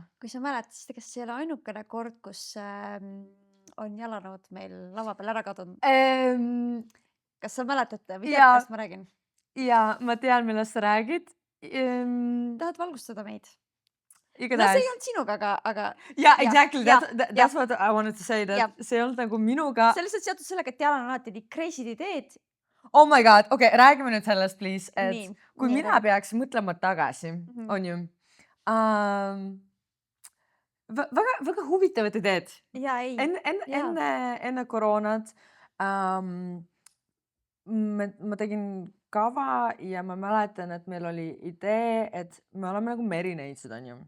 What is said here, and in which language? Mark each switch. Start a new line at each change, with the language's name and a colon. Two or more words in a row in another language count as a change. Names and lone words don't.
Estonian: Kui sa mäletad, siis tegelikult see ei ole ainukene kord, kus on jalanõud meil lava peal ära kadunud. Kas sa mäletad või tead, millest ma räägin? Ja ma tean, millest sa räägid. Tahad valgustada meid? Igatahes. See ei olnud sinuga, aga...
English: Exactly. That's what I wanted to say.
Estonian: See ei olnud nagu minuga. See on lihtsalt seotud sellega, et teal on alati nii crazy'd ideed.
English: Oh my god,
Estonian: okei, räägime nüüd sellest, please. Et kui mina peaks mõtlema tagasi, on ju, väga huvitavad ideed. Enne koroonat ma tegin kava ja ma mäletan, et meil oli idee, et me oleme nagu Merineitsid, on ju.